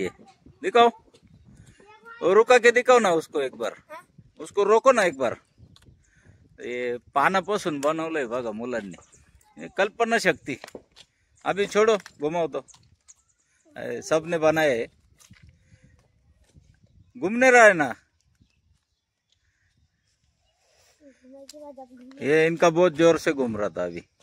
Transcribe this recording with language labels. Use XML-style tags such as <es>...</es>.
<hi>ये दिखाओ, रुका के दिखाओ ना उसको एक बार, उसको रोको ना एक बार।</hi> <mr>ये पानापासून बनवलंय बघा मुलांनी, कल्पना शक्ती।</mr> <hi>अभी छोड़ो, घुमाओ तो, सबने बनाया है। घूमने रहा है ना, ये इनका बहुत जोर से घूम रहा था अभी।</hi>